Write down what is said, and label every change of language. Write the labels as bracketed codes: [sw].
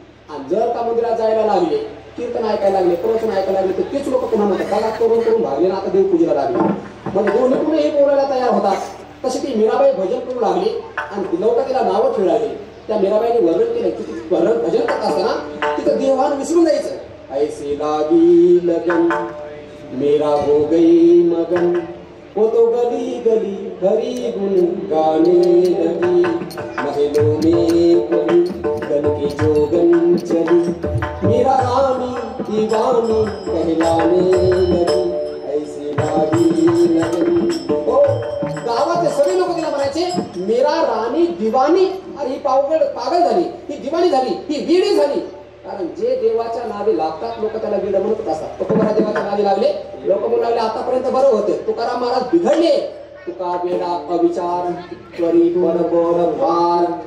[mr] आणि जर का मंदिरात जायला लागले, कीर्तन ऐकायला लागले, प्रवचन ऐकायला लागले तर तीच लोक पुन्हा म्हणतात बघा करून करून भागले ना, आता देव पूजेला लागले. म्हणजे दोन्हीकडूनही बोलायला तयार होतात. तशी ती मीराबाई भजन करू लागली आणि लोक तिला नावं ठेवू लागली. त्या मीराबाईने वर्णन केलं की भजन करत असताना तिथं देवान विसरून जायचं. [hi] ऐसे लागी लगन मेरा हो गई मगन, वो तो गली गली हरी गुण गाने लगी, महलों में कोई गन की जोगन चली, मेरा रानी दीवानी कहलाने लगी, ऐसी लागी लगन. [mr] गावातले सगळे लोक तिला म्हणायचे [hi] मेरा राणी दिवाणी. [mr] अरे ही पागल झाली, ही दिवाणी झाली, ही वेडी झाली. कारण जे देवाच्या नादी लागतात लोक त्याला वेड म्हणत असतात. तुकोबारा देवाच्या नादी लागले, लोक म्हणू लागले आतापर्यंत बरं होते. तुकाराम महाराज बिघडले. तुका वेडा अविचार त्वरी बरोबर वार.